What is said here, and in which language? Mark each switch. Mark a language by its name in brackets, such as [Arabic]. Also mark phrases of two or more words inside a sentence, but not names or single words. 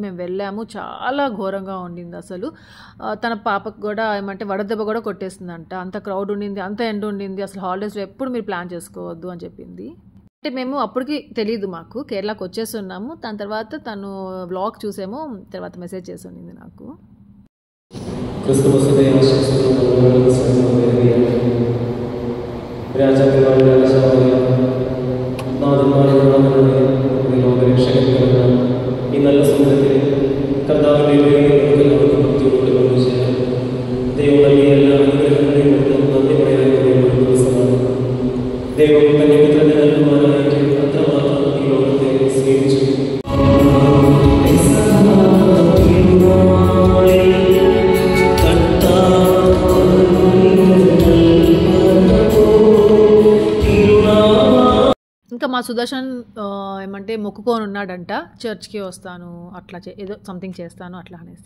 [Telugu] మేము వెళ్ళాము, చాలా ఘోరంగా ఉండింది అసలు. తన పాపకు కూడా ఏమంటే వడదెబ్బ కూడా కొట్టేసిందంట, అంత క్రౌడ్ ఉండింది, అంత ఎండ ఉండింది, అసలు హాలిడేస్లో ఎప్పుడు మీరు ప్లాన్ చేసుకోవద్దు అని చెప్పింది. అంటే మేము అప్పటికి తెలియదు, మాకు కేరళకు వచ్చేస్తున్నాము. దాని తర్వాత తను బ్లాగ్ చూసేమో తర్వాత మెసేజ్ చేసి ఉండింది నాకు. [Malayalam] ഈ നല്ല സമയത്തിൽ കർത്താവിൻ്റെ ദൈവം നൽകിയ എല്ലാ അനുഗ്രഹങ്ങളെയും നന്ദി പറയാൻ ഒരു ദിവസമാണ്. ദൈവം തന്റെ പുത്രനെ നൽകുവാനായിട്ട് അത്രമാത്രം ഈ ലോകത്തെ സ്നേഹിച്ചു. [Telugu] ఇంకా మా సుదర్శన్ ఏమంటే మొక్కుకొని ఉన్నాడంట, చర్చ్కి వస్తాను అట్లా ఏదో సంథింగ్ చేస్తాను అట్లా అనేసి.